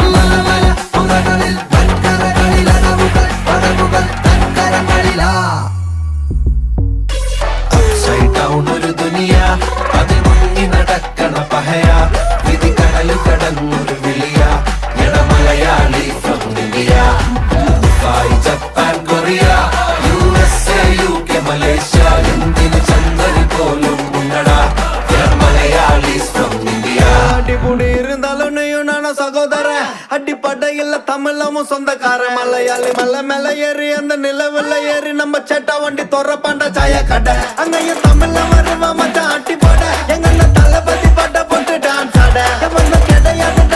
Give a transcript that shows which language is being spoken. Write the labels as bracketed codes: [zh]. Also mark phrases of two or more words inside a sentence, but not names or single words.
[ml] ഒരു ദുനിയ അതിൽ മുങ്ങി നടക്കണ പഹയ വിധി കടലു കടന്നൊരു വിളിയ [en] Malayali from India [ml] ദുബായ് ജപ്പാൻ കൊറിയ USA UK മലേഷ്യ ഇന്ത്യയിൽ ചന്ദ്രന് പോലും ഉണ്ടടാ [en] Malayalees from India [ta] அடிபுடி இருந்தாலும் நீயும் நானும் சகோதர அடிப்படையில் தமிழமும் சொந்தக்கார மலையாளி மலை மேல ஏறி அந்த நிலவுல ஏறி நம்ம சேட்டா வண்டி தொற பாண்ட சாய கடை அங்கேயும் தமிழ்ல வருவா மச்சான் அட்டி போட எங்க அண்ணன் தளபதி பாட்ட போட்டு டான்ஸ் ஆட வந்து கிடையாதுடா